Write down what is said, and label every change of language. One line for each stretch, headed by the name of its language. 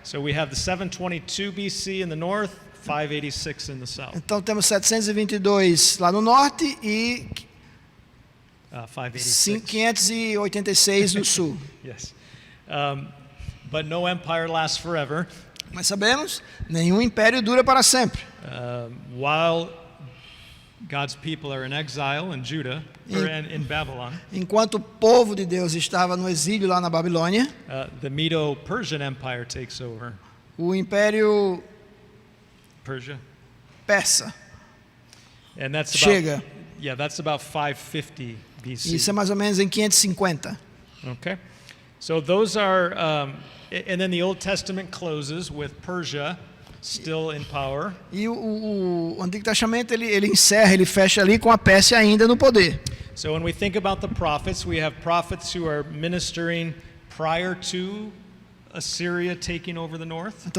English: So we have the 722 BC in the north, 586 in the south.
Portuguese: Então temos 722 lá no norte e
English: 586.
Portuguese: 586 no sul.
English: Yes. But no empire lasts forever.
Portuguese: Mas sabemos, nenhum império dura para sempre.
English: While God's people are in exile in Judah, or in Babylon,
Portuguese: Enquanto o povo de Deus estava no exílio lá na Babilônia,
English: the Medo-Persian Empire takes over.
Portuguese: o império
English: Persia.
Portuguese: persa
English: And that's
Portuguese: chega.
English: about, yeah, that's about 550 BC.
Portuguese: Isso é mais ou menos em 550.
English: Okay. So those are, and then the Old Testament closes with Persia still in power.
Portuguese: E o Antigo Testamento ele encerra, ele fecha ali com a Pérsia ainda no poder.
English: So when we think about the prophets, we have prophets who are ministering prior to Assyria taking over the north.